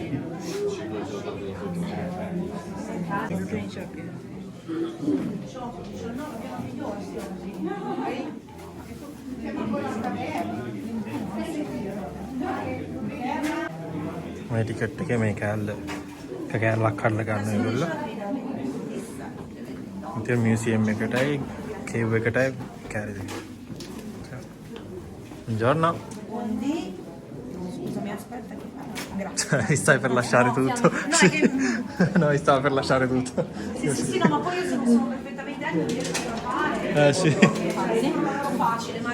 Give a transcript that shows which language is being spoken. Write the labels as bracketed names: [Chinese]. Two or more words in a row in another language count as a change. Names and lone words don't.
[Sinhala] මේ ටිකට් එකේ මේ කෑල්ලක් කඩලා ගන්න ඒගොල්ලෝ. ඉතින් මියුසියම් එකටයි කේව් එකටයි කෑලි දෙක. [Italian] Buongiorno. Stai per lasciare tutto? No, stavo per lasciare tutto. Sì, no, ma poi io sono perfettamente anche non riesco a fare. Sì. Sembra proprio facile, ma